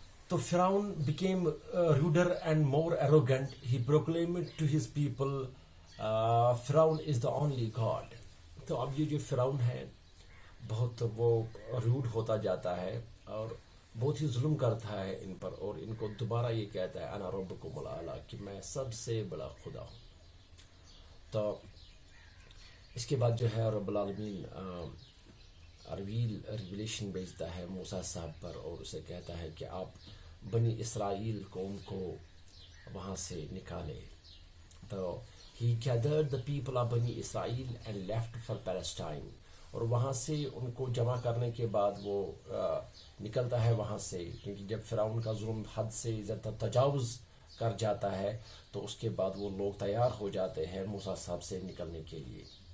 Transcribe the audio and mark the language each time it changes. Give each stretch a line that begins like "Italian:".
English: تو فرعون became ruder and more arrogant. He proclaimed to his people, Firaun is the only God.
Urdu: تو اب یہ جو فرعون ہے بہت وہ روڈ ہوتا جاتا ہے اور بہت ہی ظلم کرتا ہے ان پر, اور ان کو دوبارہ یہ کہتا ہے
Arabic: انا ربکم الاعلی,
Urdu: کہ میں سب سے بڑا خدا ہوں. تو اس کے بعد جو ہے رب العالمین ریویلیشن بھیجتا ہے موسیٰ صاحب پر, اور اسے کہتا ہے کہ آپ بنی اسرائیل قوم کو وہاں سے نکالے.
English: تو he gathered the people of بنی اسرائیل and left for Palestine.
Urdu: اور وہاں سے ان کو جمع کرنے کے بعد وہ نکلتا ہے وہاں سے, کیونکہ جب فرعون کا ظلم حد سے زیادہ تجاوز کر جاتا ہے تو اس کے بعد وہ لوگ تیار ہو جاتے ہیں موسیٰ صاحب سے نکلنے کے لیے.